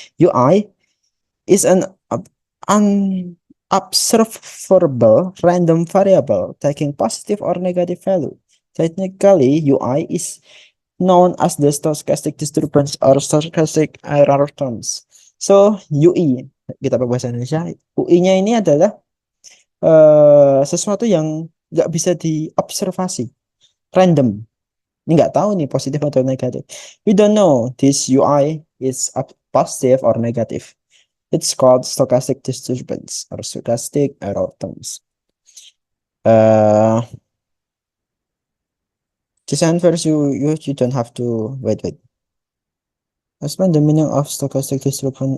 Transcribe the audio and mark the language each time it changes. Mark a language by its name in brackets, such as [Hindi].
[English] UI is an unobservable random variable taking positive or negative value. Technically, UI is known as the stochastic disturbance or stochastic error terms. [Indonesian] So, UI, kita pakai bahasa Indonesia, UI-nya ini adalah sesuatu yang nggak bisa diobservasi, random. Ini nggak tahu nih positif atau negatif. [English] We don't know this UI is positive or negative. It's called stochastic disturbance or stochastic error terms. This answers you don't have to wait. Explain the meaning of stochastic distribution.